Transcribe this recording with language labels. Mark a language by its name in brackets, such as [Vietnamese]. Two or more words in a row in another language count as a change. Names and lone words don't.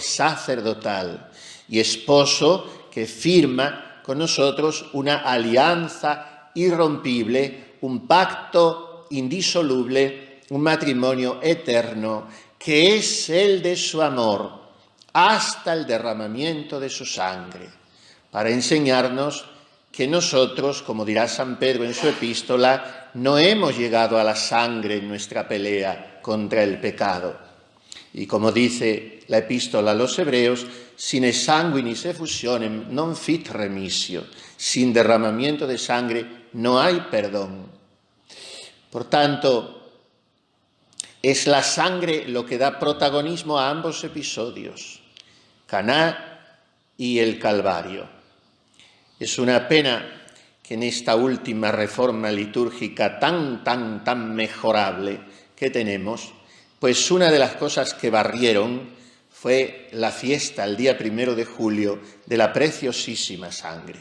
[Spanish] sacerdotal y esposo que firma con nosotros una alianza irrompible, un pacto indisoluble, un matrimonio eterno, que es el de su amor hasta el derramamiento de su sangre, para enseñarnos que nosotros, como dirá San Pedro en su epístola, no hemos llegado a la sangre en nuestra pelea contra el pecado. Y como dice la epístola a los Hebreos, [Latin] sine sanguinis effusionem non fit remissio, [Spanish] sin derramamiento de sangre no hay perdón. Por tanto, es la sangre lo que da protagonismo a ambos episodios, Caná y el Calvario. Es una pena que en esta última reforma litúrgica tan mejorable que tenemos, pues una de las cosas que barrieron fue la fiesta, el día 1 de julio, de la preciosísima sangre.